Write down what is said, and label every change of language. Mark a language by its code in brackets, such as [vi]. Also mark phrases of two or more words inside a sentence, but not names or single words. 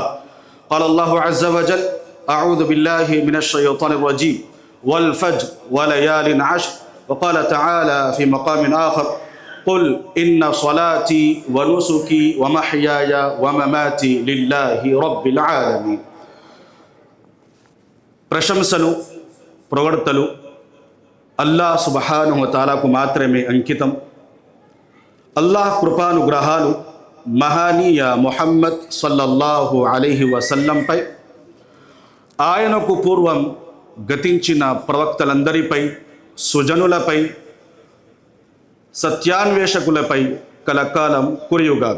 [ar] قال الله عز وجل: أعوذ بالله من الشيطان الرجيم والفجر وليال عشر. وقال تعالى في مقام آخر: قل إن صلاتي ونسكي ومحياي ومماتي لله رب العالمين. [te] ప్రశంసలు ప్రవర్తలు [ar] الله سبحانه وتعالى [te] మాత్రమే అంకితం. అల్లాహ్ కృపానుగ్రహాలు మహానీయ ముహమ్మద్ [ar] صلى الله عليه وسلم, [te] ఆయనకు పూర్వం గతించిన ప్రవక్తలందరిపై, సుజనులపై, సత్యాన్వేషకులపై కలకాలం కురియుగాక.